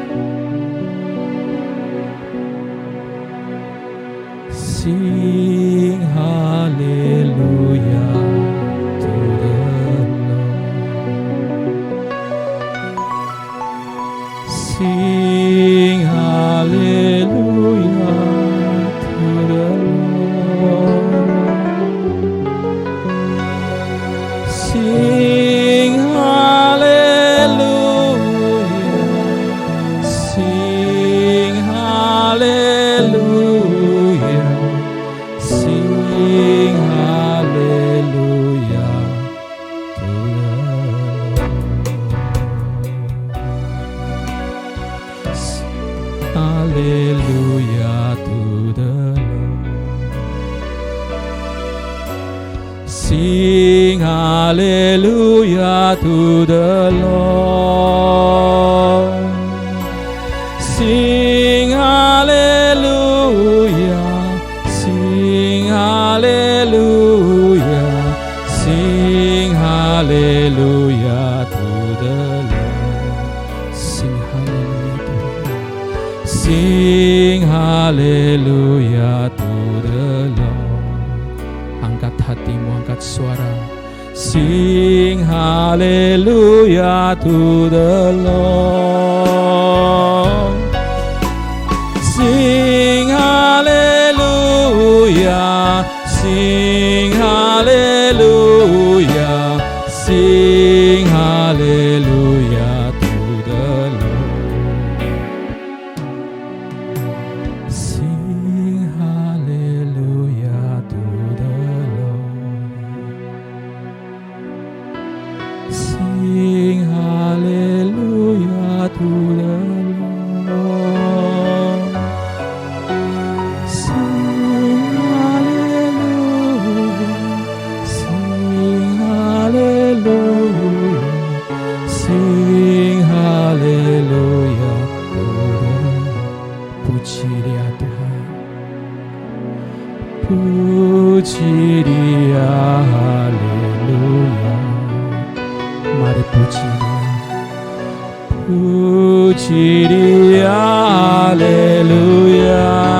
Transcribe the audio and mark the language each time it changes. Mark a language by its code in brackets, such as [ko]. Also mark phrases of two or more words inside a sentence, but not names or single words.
[en] Sing hallelujah to the Lord. Sing hallelujah to the Lord. Sing hallelujah. Sing hallelujah. Sing hallelujah to the Lord. Hallelujah to the Lord. Sing hallelujah to the Lord. Sing hallelujah. Sing hallelujah, sing hallelujah to the Lord. Sing hallelujah to the Lord. Sing hallelujah to the Lord. [id] Angkat hatimu, angkat suara. [en] Sing hallelujah to the Lord. Sing hallelujah, sing hallelujah, sing hallelujah to the Lord. Sing hallelujah to the Lord. Sing hallelujah to the Lord. Sing hallelujah to the Lord. [id] Puji Dia Tuhan, puji Dia, haleluya. Mari puji Dia, puji Dia, haleluya.